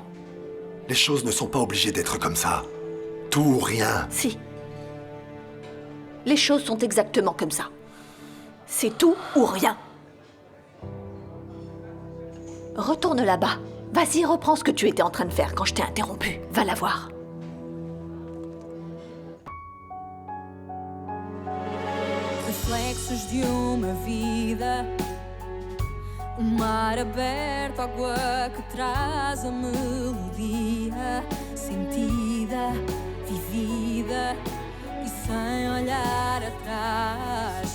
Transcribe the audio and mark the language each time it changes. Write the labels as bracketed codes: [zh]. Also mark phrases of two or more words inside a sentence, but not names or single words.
[fr] Les choses ne sont pas obligées d'être comme ça. Tout ou rien. Si. Les choses sont exactement comme ça. C'est tout ou rien. Retourne là-bas. Vas-y, reprends ce que tu étais en train de faire quand je t'ai interrompu. Va la voir. [pt] Reflexos de uma vida, mar aberto, água que traz a melodia, sentida, vivida e sem olhar atrás.